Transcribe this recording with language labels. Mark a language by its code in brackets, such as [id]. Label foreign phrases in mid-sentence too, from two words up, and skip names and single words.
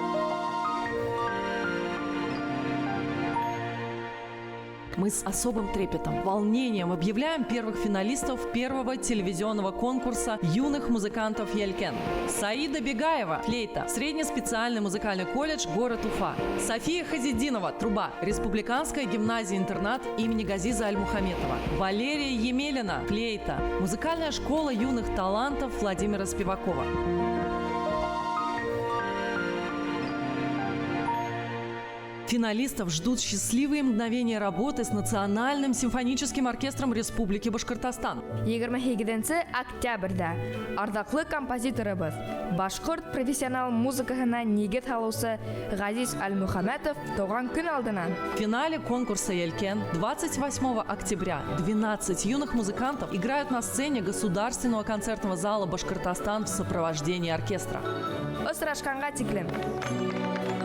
[ru] Мы с особым трепетом, волнением объявляем первых финалистов первого телевизионного конкурса юных музыкантов Ялькен. Саида Бегаева, флейта, среднеспециальный музыкальный колледж, город Уфа. София Хазиддинова, труба, республиканская гимназия-интернат имени Газиза Аль-Мухаметова. Валерия Емелина, флейта, музыкальная школа юных талантов Владимира Спивакова. Финалистов ждут счастливые мгновения работы с Национальным симфоническим оркестром Республики Башкортостан. [ba] 27 октябрьдә ардаклы композиторыбыз, башкорт профессионал музыкаһына нигез һалусы Газиз Аль-Мухаметов туган көн алдынан. [ru] В финале конкурса «Ялькен» 28 октября 12 юных музыкантов играют на сцене Государственного концертного зала Башкортостан в сопровождении оркестра. [ba] Очрашканга тиклем.